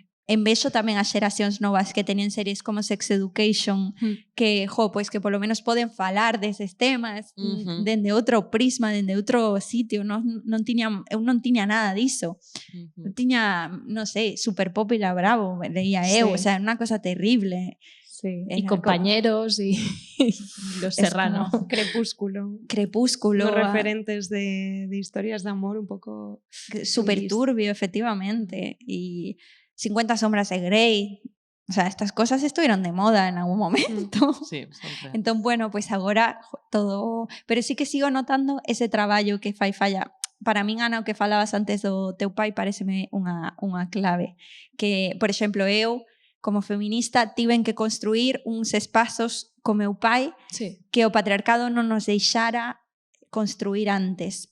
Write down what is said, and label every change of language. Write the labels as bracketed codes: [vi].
[gl] En vexo tamén as xeracións novas que teñen series como Sex Education, que, pois que polo menos poden falar deses temas dende outro prisma, dende outro sitio. Eu non tiña nada diso. Eu tiña, non sei, Super Pop e la Bravo, leía eu, o sea, unha cosa terrible. Sí. [es] Y compañeros y Los Serrano. Crepúsculo. Los referentes de historias de amor un poco... Súper turbio, efectivamente. Y 50 sombras de Grey. O sea, estas cosas estuvieron de moda en algún momento. [gl] Sí, sempre. Entón, bueno, pues agora todo... Pero sí que sigo notando ese traballo que fai falla. Para min, Ana, o que falabas antes do teu pai pareceme unha clave. Que, por exemplo, eu, como feminista, tiven que construir uns espazos co meu pai que o patriarcado non nos deixara construir antes.